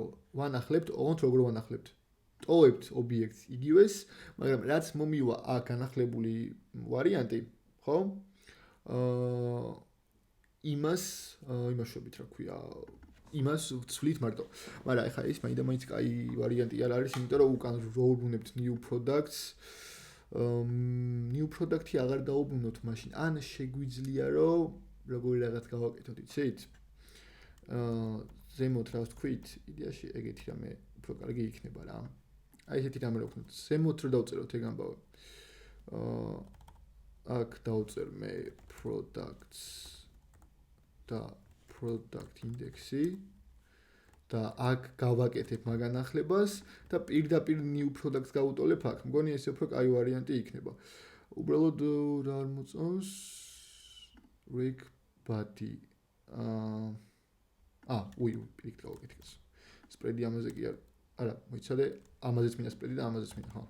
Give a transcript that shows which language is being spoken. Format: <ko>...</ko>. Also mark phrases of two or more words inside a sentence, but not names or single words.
<ka>ვანახლებთ, ოღონდ როგორ ვანახლებთ? ტოვებთ ობიექტს იგივეს, მაგრამ რაც მომივა აქ განახლებული ვარიანტი, ხო? იმას იმაშობით რა ქვია, იმას ვცვლით მარტო. მაგრამ ეხლა ეს მაინც კაი ვარიანტი არ არის, იმიტომ რომ უკან რო ვუბრუნებთ</ka> <en>new products, new product-</en> <ka>ი აღარ დაუბრუნოთ მაშინ. ან შეგვიძლია რომ როგორი რაღაც გავაკეთოთ, იცით? ზემოთ რა ვთქვით, იდეაში ეგეთი რამე უფრო კარგი იქნება რა. აი ესეთი რამე რო ვქნათ, ზემოთ რო დავწეროთ ეგ ამბავი. აქ დავწერ მე products და</ka> <en>product index-</en> <ka>ი და აქ გავაკეთებ მაგანახლებას და პირდაპირ</ka> <en>new products</en> <ka>გავუტოლებ აქ. მგონი ეს უფრო კაი ვარიანტი იქნება. უბრალოდ რა არ მოწონს</ka> <en>reg body</en> <ka>პირიქით გავაკეთეს. spread-ი ამაზე კი არა, მოიცადე, ამაზეც მინდა spread-ი და ამაზეც მინდა, ხო.</ka>